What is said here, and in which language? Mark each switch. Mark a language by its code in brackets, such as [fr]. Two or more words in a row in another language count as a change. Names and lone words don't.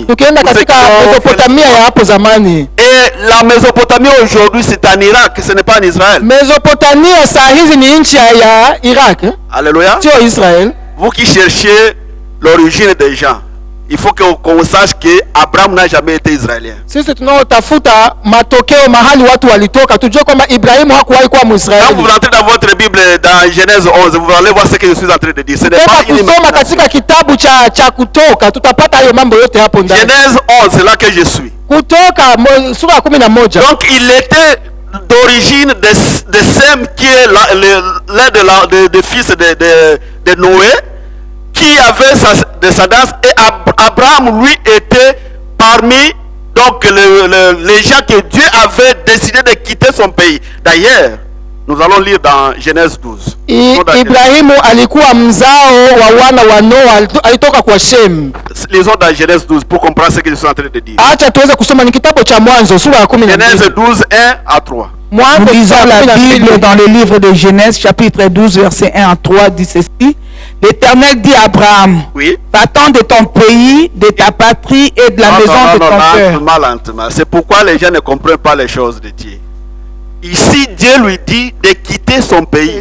[sw] Tukienda katika Mesopotamia ya hapo zamani. [fr] Et la Mésopotamie aujourd'hui c'est en Irak, ce n'est pas en Israël. [sw] Mesopotamia saa hizi ni nchi ya Irak. Alléluia. Sio Israël. [fr] Vous qui cherchez l'origine des gens, il faut qu'on sache que Abraham n'a jamais été israélien. [sw] Sisi tunaotafuta matokeo mahali watu walitoka, tujue kwamba Ibrahimu hakuwahi kuwa Mwisraeli. [fr] Quand vous rentrez dans votre Bible dans Genèse 11, vous allez voir ce que je suis en train de dire. Ce n'est pas une [sw] kusoma katika kitabu cha Kutoka, tutapata hayo mambo yote hapo ndani. [fr] Genèse 11, c'est là que je suis. [sw] Kutoka sura ya 11. [fr] Donc il était d'origine de Sem, qui est l'un des fils de Noé, qui avait sa descendance, et Abraham lui était parmi donc les gens que Dieu avait décidé de quitter son pays. D'ailleurs, nous allons lire dans Genèse 12. [sw] Ibrahimu alikuwa mzao wa wana wa Noa, alitoka kwa Shem. [fr] Lisons dans Genèse 12 pour comprendre ce que je suis en train de dire. [sw] Acha tuweze kusoma ni kitabu cha Mwanzo sura ya 12. [fr] Genèse 12, 1 à 3. Nous lisons la Bible dans le livre de Genèse, chapitre 12, verset 1 à 3, dit ceci. L'Éternel dit à Abraham, oui. Va-t'en de ton pays, de ta patrie et de la maison de ton père. Lentement. C'est pourquoi les gens ne comprennent pas les choses de Dieu. Ici, Dieu lui dit de quitter son pays.